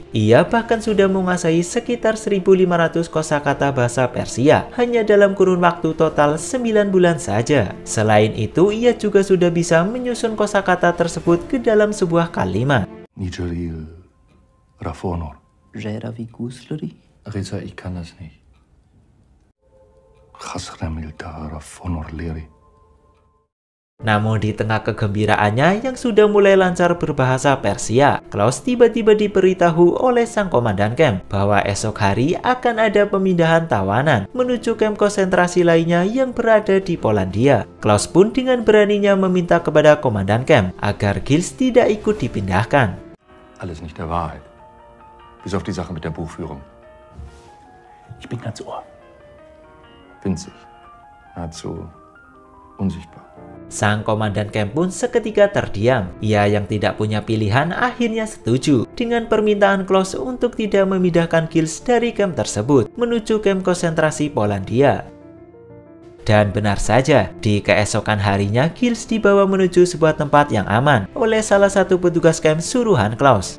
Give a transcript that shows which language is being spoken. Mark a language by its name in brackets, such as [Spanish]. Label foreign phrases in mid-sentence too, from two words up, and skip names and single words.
[Indonesian] Ia bahkan sudah menguasai sekitar 1.500 kosakata bahasa Persia hanya dalam kurun waktu total 9 bulan saja. Selain itu, ia juga sudah bisa menyusun kosakata tersebut ke dalam sebuah kalimat. Nijeril Rafonor. [German] Reza, ich kann das nicht. Khasramilta Rafonor Leri. [Indonesian] Namun di tengah kegembiraannya yang sudah mulai lancar berbahasa Persia, Klaus tiba-tiba diberitahu oleh sang komandan camp bahwa esok hari akan ada pemindahan tawanan menuju kamp konsentrasi lainnya yang berada di Polandia. Klaus pun dengan beraninya meminta kepada komandan camp agar Giles tidak ikut dipindahkan. [German] Alles nicht der Wahrheit. Bis auf die Sache mit der Buchführung. Ich bin ganz ohr. Winzig. Nahezu unsichtbar. [Indonesian] Sang komandan camp pun seketika terdiam. Ia yang tidak punya pilihan akhirnya setuju dengan permintaan Klaus untuk tidak memindahkan Giles dari camp tersebut menuju kamp konsentrasi Polandia. Dan benar saja, di keesokan harinya Giles dibawa menuju sebuah tempat yang aman oleh salah satu petugas camp suruhan Klaus.